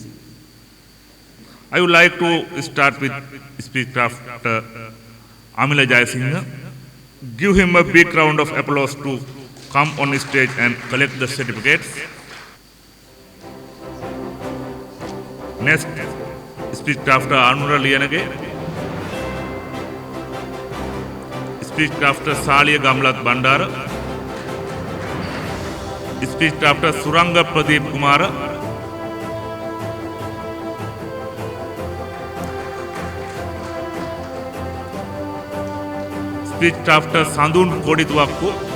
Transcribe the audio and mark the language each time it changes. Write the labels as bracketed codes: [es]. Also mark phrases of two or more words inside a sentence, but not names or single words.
[en] I would like to start with speechcrafter Amila Jayasinghe. Give him a big round of applause to come on stage and collect the certificates. Next, speechcrafter Anura Liyanage. Speechcrafter Saliya Gamlat Bandara. Speechcrafter Suranga Pradeep Kumara. Speechcrafter Sandun Kodituakku.